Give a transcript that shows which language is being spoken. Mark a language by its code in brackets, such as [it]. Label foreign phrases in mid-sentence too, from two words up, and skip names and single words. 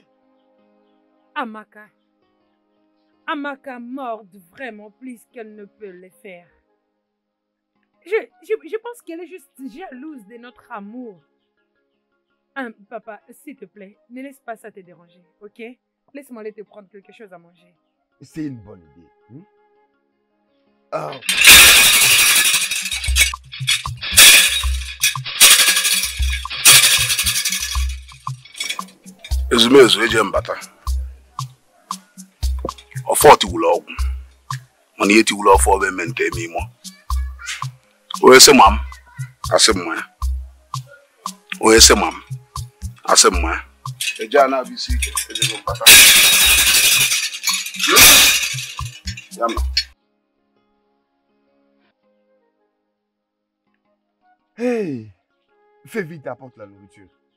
[fr] Amaka morde vraiment plus qu'elle ne peut le faire. Je pense qu'elle est juste jalouse de notre amour. Papa, s'il te plaît, ne laisse pas ça te déranger, ok? Laisse-moi aller te prendre quelque chose à manger. C'est une bonne idée. [ig] Ezumezu eje mbata. Ọfọ tiwụlọ ọgwụ. Mana ihe tiwụlọ ọfọ bụ emente eme imo. Onye sị mam, asị mma ya. Onye sị mam, asị mma ya. Eje a na-abụ isi ike, eje mbata. Ya ma. [fr] Hey, fais vite, apporte la nourriture.